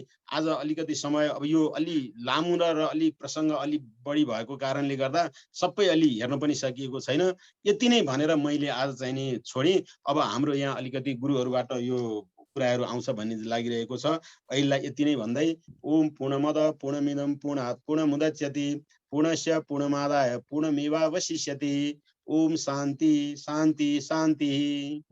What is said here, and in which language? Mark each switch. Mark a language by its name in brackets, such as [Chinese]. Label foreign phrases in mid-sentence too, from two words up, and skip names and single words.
[Nepali] आज अलिकति समय अब यो अलि लामो र अलि प्रसङ्ग अलि बढी भएको कारणले गर्दा सबै अलि हेर्न पनि सकिएको छैन। यति नै भनेर मैले आज चाहिँ नि छोडेँ। अब हाम्रो यहाँ अलिकति गुरुहरूबाट यो कुराहरू आउँछ भन्ने लागिरहेको छ। अहिलेलाई यति नै भन्दै [Sanskrit] ओम पूर्णमद पूर्णमिदं पूर्णात् पूर्णमुदच्यते पूर्णस्य पूर्णमादाय पूर्णमेवावशिष्यते। ओम शान्ति शान्ति शान्ति।